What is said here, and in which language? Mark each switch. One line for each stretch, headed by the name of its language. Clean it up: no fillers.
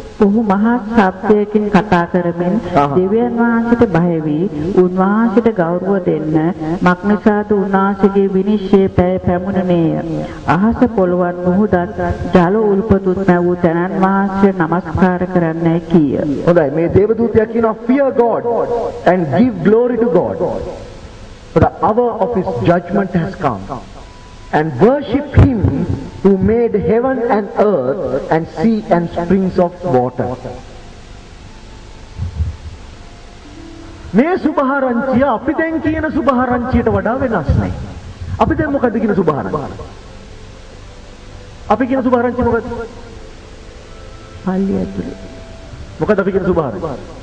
Sinhala: ඔහු මහා ශබ්දයකින් කතා කරමින් දෙවියන් වහන්සේට බය වී උන්වහන්සේට ගෞරව දෙන්න මක්නිසාද උන්වහන්සේගේ විනිශ්චය පැමුණුනේය. අහස පොළවත් මුහුදත් ජල උල්පතුත් නැවූ තනන් වහන්සේ නමස්කාර කරන්නයි කීය. හොඳයි මේ දේවදූතයා කියනවා
English: fear God and give glory to God. For the hour of his judgment has come. And worship him who made heaven and earth and sea and springs of water.
Sinhala: මේ සුභාරංචිය අපි දැන් කියන සුභාරංචියට වඩා වෙනස් නේ. අපි දැන් මොකද්ද කියන සුභාරංචිය? අපි කියන සුභාරංචිය මොකද්ද? පල්ලිය ඇතුලේ. මොකද්ද අපි කියන සුභාරංචිය?